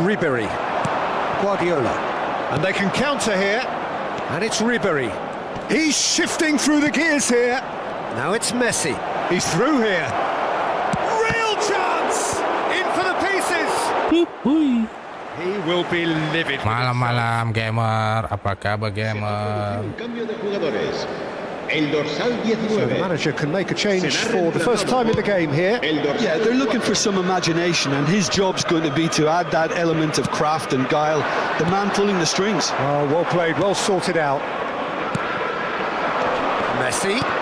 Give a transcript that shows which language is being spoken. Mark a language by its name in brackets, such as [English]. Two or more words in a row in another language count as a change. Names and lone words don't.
[English] Rivalry. Guardiola. And they can counter here. And it's Rivalry. He's shifting through the gears here. Now it's Messi. He's through here. Real chance! In for the pieces! Hui. He will be livid. [Indonesian] Malam-malam gamer, apa kabar gamer? [Spanish] Un cambio de jugadores. El dorsal [English] So the 19. manager can make a change for the first time in the game here. [Spanish] El dorsal [English] Yeah, they're looking for some imagination, and his job's going to be to add that element of craft and guile. The man pulling the strings. Oh, well played, well sorted out. Messi.